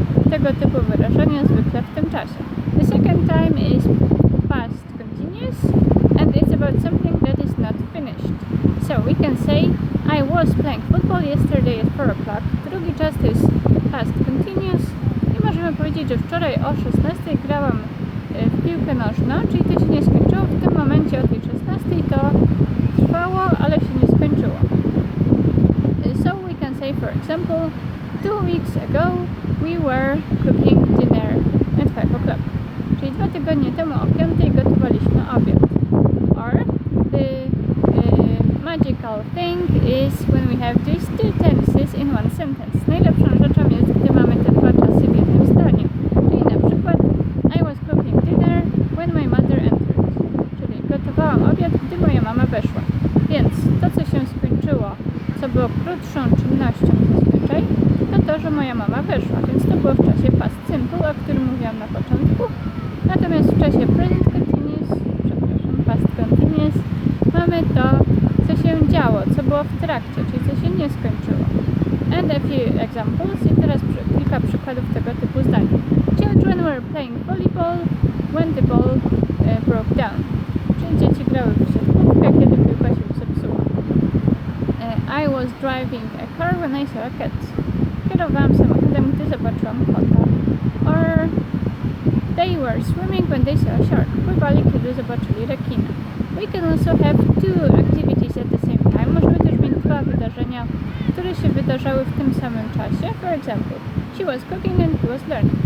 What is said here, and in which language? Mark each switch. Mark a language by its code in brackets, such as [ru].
[pl] Tego typu wyrażenia zwykle w tym czasie. [en] The second time is past continuous and it's about something that is not finished. So we can say I was playing football yesterday at 4 o'clock. [pl] Drugi czas to jest past continuous i możemy powiedzieć, że wczoraj o 16 grałam w piłkę nożną, czyli to się nie skończyło. W tym momencie o tej 16 to trwało, ale się nie skończyło. [en] So we can say for example 2 weeks ago we were cooking dinner at 5 o'clock. [pl] Czyli 2 tygodnie temu o 5 gotowaliśmy obiad. [en] Or the magical thing is when we have these 2 tenses in one sentence. [pl] Najlepszą rzeczą jest, gdy mamy te 2 czasy w jednym zdaniu. Czyli na przykład [en] I was cooking dinner when my mother entered. [pl] Czyli gotowałam obiad, gdy moja mama weszła. Więc to, co się skończyło, co było krótszą czynnością zazwyczaj, to, że moja mama weszła, więc to było w czasie past simple, o którym mówiłam na początku. Natomiast w czasie present continuous, past continuous, mamy to, co się działo, co było w trakcie, czyli co się nie skończyło. [en] And a few examples, [pl] i teraz kilka przykładów tego typu zdań. [en] Children were playing volleyball when the ball broke down. [pl] Czyli dzieci grały w siatkówkę, kiedy piłka się zepsuła. [en] I was driving a car when I saw a cat. [pl] Kierowałam samochodem, gdy zobaczyłam kota. [en] Or they were swimming when they saw a shark. [pl] Pływali, kiedy zobaczyli rekina. [en] We can also have 2 activities at the same time. [pl] Możemy też mieć 2 wydarzenia, które się wydarzały w tym samym czasie. [en] For example, she was cooking and he was learning.